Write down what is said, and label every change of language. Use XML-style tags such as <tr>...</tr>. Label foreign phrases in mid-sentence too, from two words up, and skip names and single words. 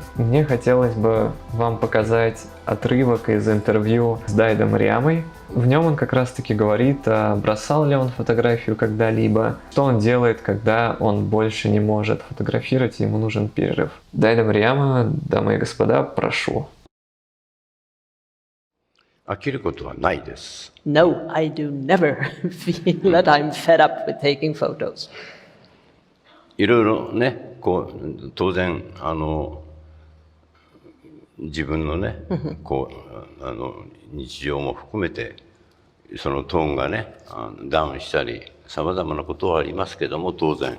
<ru>Мне хотелось бы вам показать отрывок из интервью с Дайдом Риамой. В нем он как раз таки говорит, бросал ли он фотографию когда-либо, что он делает, когда он больше не может фотографировать, и ему нужен перерыв. Дайда Риама, дамы и господа, прошу.</ru> <ja>飽きることはないです。</ja> <en>No, I do never feel that I'm fed up with taking photos.</en> <ja>いろいろね、当然自分のね、日常も含めてそのトーンがねダウンしたりさまざまなことはありますけども当然。</ja>